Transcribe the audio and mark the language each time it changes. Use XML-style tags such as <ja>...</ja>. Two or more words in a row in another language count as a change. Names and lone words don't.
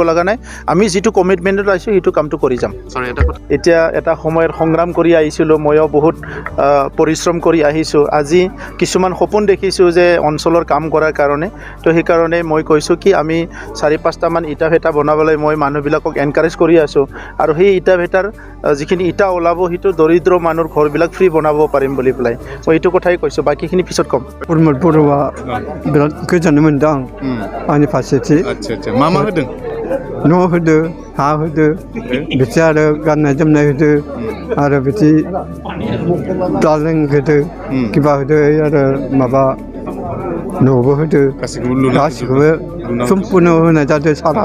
<as>লগা নাই আমি যিটো কমিটমেণ্টত আছোঁ সেইটো কামটো কৰি যাম এতিয়া এটা সময়ত সংগ্ৰাম কৰি আহিছিলোঁ ময়ো বহুত পৰিশ্ৰম কৰি আহিছোঁ আজি কিছুমান সপোন দেখিছোঁ যে অঞ্চলৰ কাম কৰাৰ কাৰণে তো সেইকাৰণে মই কৈছোঁ কি আমি 4-5টামান ইটা ভেটা বনাবলৈ মই মানুহবিলাকক এনকাৰেজ কৰি আছোঁ আৰু সেই ইটা ভেটাৰ যিখিনি ইটা ওলাব সেইটো দৰিদ্ৰ মানুহৰ ঘৰবিলাক ফ্ৰী বনাব পাৰিম বুলি পেলাই মই এইটো কথাই কৈছোঁ বাকীখিনি পিছত ক'ম</as> <brx>प्रमद बर'आ बिराद गोजोननाय मोनदों आंनि फारसेथि आदसा मा मा होदों न' होदो हा होदो बिदि आरो गाननाय जोमनाय होदो आरो बिदि दालें होदो किबा होदो आरो माबा न'बो होदो गासिखौबो सम्पुर्ण होनाय जादों सारा</brx>